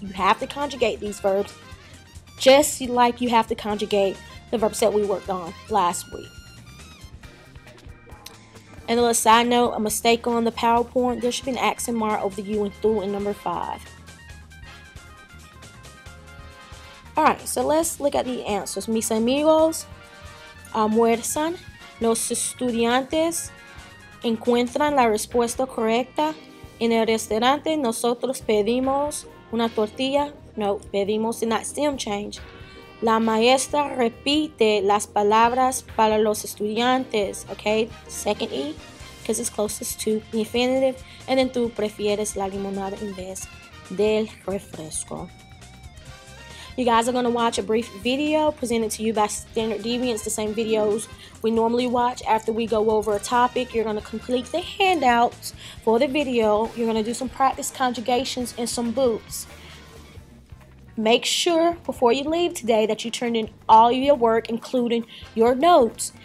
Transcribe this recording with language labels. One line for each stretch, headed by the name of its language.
English: You have to conjugate these verbs just like you have to conjugate the verbs that we worked on last week. And a little side note, a mistake on the PowerPoint, there should be an accent mark over the U and through in number 5. Alright, so let's look at the answers.
Spanish: Mis amigos almuerzan, los estudiantes encuentran la respuesta correcta. En el restaurante nosotros pedimos una tortilla. No, pedimos
English: not stem change.
Spanish: La maestra repite las palabras para los estudiantes.
English: Okay, second E, because it's closest to the infinitive. And then
Spanish: tú prefieres la limonada en vez del refresco.
English: You guys are going to watch a brief video presented to you by Standard Deviants, the same videos we normally watch after we go over a topic. You're going to complete the handouts for the video. You're going to do some practice conjugations and some boots. Make sure before you leave today that you turn in all of your work, including your notes.